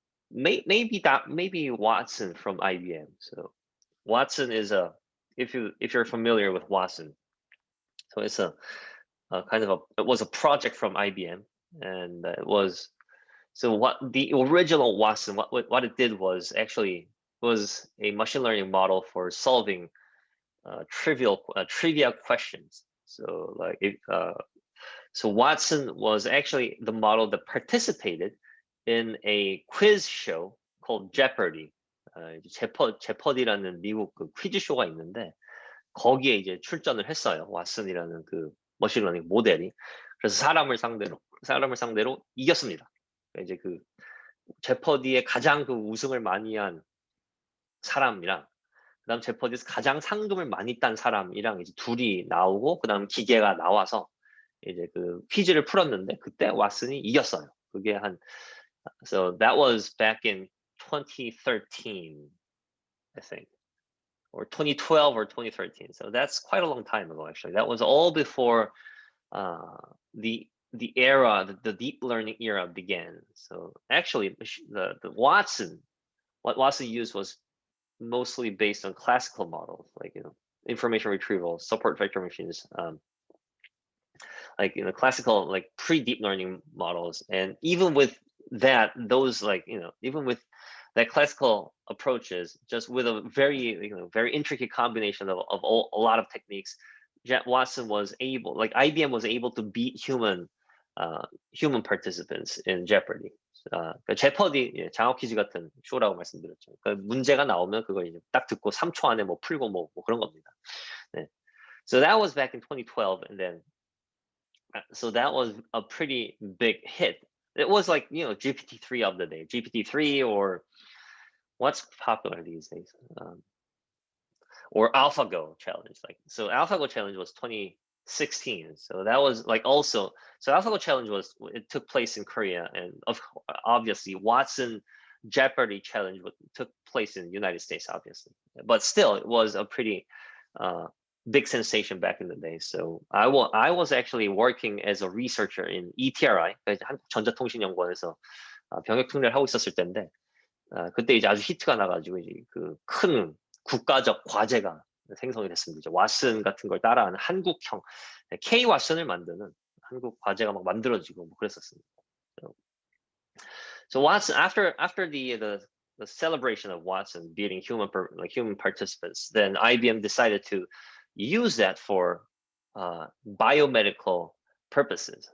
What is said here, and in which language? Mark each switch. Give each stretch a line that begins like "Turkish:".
English: Maybe Watson from IBM. So Watson is if you're familiar with Watson, so it's it was a project from IBM, and it was, so what the original Watson, what it did was actually was a machine learning model for solving trivia questions. So so Watson was actually the model that participated in a quiz show called Jeopardy.
Korean: 제퍼디라는 미국 그 퀴즈 쇼가 있는데 거기에 이제 출전을 했어요. 왓슨이라는 그 머신러닝 모델이. 그래서 사람을 상대로 이겼습니다. 이제 그 제퍼디에 가장 그 우승을 많이 한 사람이랑, 그다음 제퍼디에서 가장 상금을 많이 딴 사람이랑 이제 둘이 나오고, 그다음 기계가 나와서 이제 그 퀴즈를 풀었는데 그때 왓슨이 이겼어요. 그게
English: so that was back in 2013, I think, or 2012 or 2013. So that's quite a long time ago, actually. That was all before the deep learning era began. So actually, the Watson, what Watson used was mostly based on classical models, like information retrieval, support vector machines, classical, like pre-deep learning models. And even with that, even with that classical approaches, just with a very intricate combination of a lot of techniques, Watson was able, like IBM was able to beat human participants in Jeopardy.
Korean: 제퍼디 장학 퀴즈 같은 쇼라고 말씀드렸죠. 문제가 나오면 그걸 이제 딱 듣고 3초 안에 뭐 풀고 뭐 그런 겁니다. 네.
English: So that was back in 2012, and then so that was a pretty big hit. It was like GPT-3 of the day, GPT-3, or what's popular these days, or AlphaGo challenge. So AlphaGo challenge was 2016. So that was also, so AlphaGo challenge it took place in Korea, and obviously Watson Jeopardy challenge took place in the United States, obviously. But still, it was a pretty big sensation back in the day. So I was actually working as a researcher in ETRI,
Korean: 한국전자통신연구원에서 병역 특례를 하고 있었을 때인데, 그때 이제 아주 히트가 나가지고 이제 그 큰 국가적 과제가 생성이 됐습니다. 이제 왓슨 같은 걸 따라하는 한국형 K 왓슨을 만드는 한국 과제가 막 만들어지고 뭐 그랬었습니다.
English: So Watson, after the celebration of Watson beating human participants, then IBM decided to use that for biomedical purposes.